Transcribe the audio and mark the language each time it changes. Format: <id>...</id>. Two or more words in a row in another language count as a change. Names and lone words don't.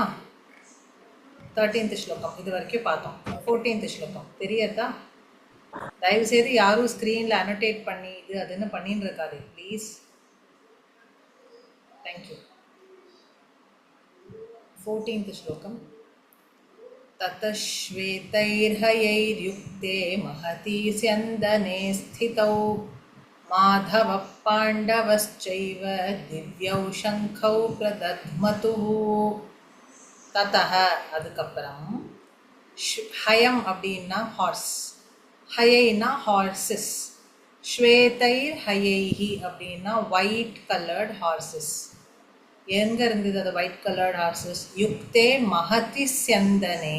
<ta>13th ஸ்லோகம் இது வரைக்கும் பார்த்தோம். 14th ஸ்லோகம் தெரியறதா? தயவுசெய்து யாரும் ஸ்க்ரீனில் அனோட்டேட் பண்ணி இது அதுன்னு பண்ணின்னு இருக்காது ப்ளீஸ். தேங்க்யூ.</ta> <sa>14th श्लोकम् ततश्वेतैर्हयैर्युक्ते महती स्यन्दने स्थितौ माधवः पाण्डवश्चैव दिव्यौ शङ्खौ प्रदध्मतुः.</sa> <ta>ततः அதுக்கப்புறம் ஹயம் அப்படின்னா ஹார்ஸ், ஹயைனா ஹார்சஸ்,</ta> <sa>श्वेतैर् हयैः</sa> <ta>அப்படின்னா</ta> <en>white colored horses.</en> <ta>எங்கே இருந்தது அது</ta> <en>white colored horses?</en> <sa>युक्ते महति स्यन्दने.</sa>